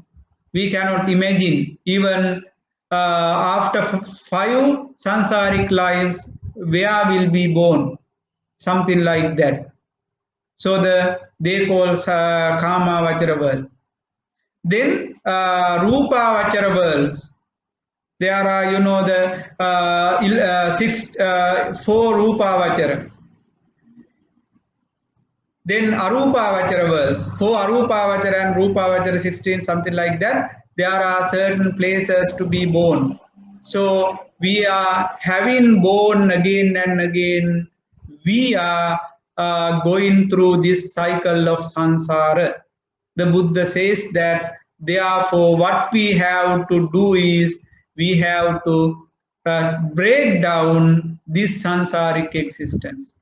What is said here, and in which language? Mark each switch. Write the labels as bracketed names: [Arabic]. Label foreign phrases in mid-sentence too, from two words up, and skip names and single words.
[English] We cannot imagine even after 5 sansaric lives where will be born, something like that. So they call [Pali] Kama Vachara [English] world. Then [Pali] Rupa Vachara [English] worlds. There are, the 4 [Pali] Rupa Vachara. [English] Then [Pali] Arupa Vachara [English] worlds. [Pali] 4 Arupa Vachara and Rupa Vachara 16, [English] something like that. There are certain places to be born. So we are having born again and again. We are going through this cycle of samsara. The Buddha says that therefore what we have to do is we have to break down this sansaric existence.